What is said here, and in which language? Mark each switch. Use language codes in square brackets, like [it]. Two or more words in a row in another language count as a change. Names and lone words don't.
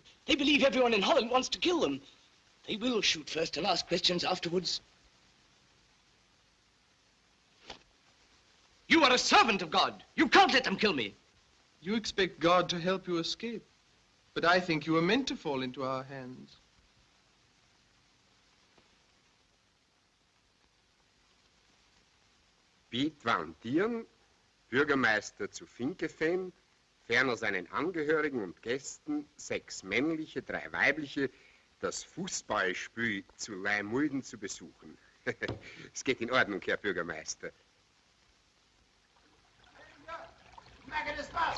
[en] They believe everyone in Holland wants to kill them. They will shoot first and ask questions afterwards. You are a servant of God. You can't let them kill me. You expect God to help you escape. But I think you were meant to fall into our hands. [de] Piet van Tieren, Bürgermeister zu Vinkeveen, ferner seinen Angehörigen und Gästen, 6 männliche, 3 weibliche, das Fußballspiel zu Reunited zu besuchen. Es geht in Ordnung, Herr Bürgermeister. [nl] Maak het eens vast.